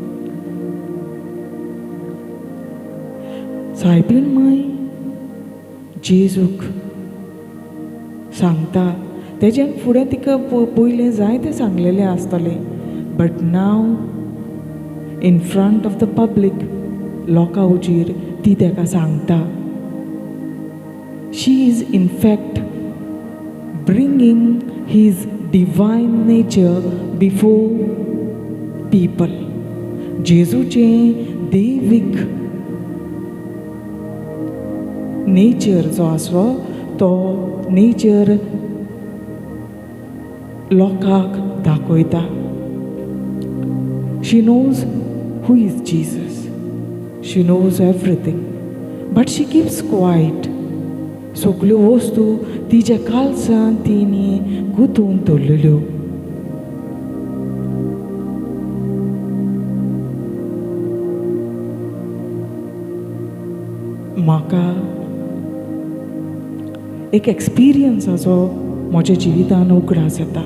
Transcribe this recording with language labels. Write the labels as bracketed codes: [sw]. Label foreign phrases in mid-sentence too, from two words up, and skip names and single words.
[kok] सायबीण माय जेजूक सांगता. तेज्यान फुडें तिका पयलें जायतें सांगलेलें आसतलें, [en] but now in front of the public [kok] लोकां हुजीर ती तेका सांगता. [en] she is in fact bringing his divine nature before people. [kok] जेजूचें दैवीक नेचर जो आसलो तो नेचर लोकांक दाखयता. [en] she knows who is Jesus. she knows everything but she keeps quiet. [kok] सगल्यो वस्तू तिच्या काळजांत तिणी गुंतून दवरलेल्यो. म्हाका एक एक्सपिरियन्साचो म्हज्या जिवितान उगडास येता.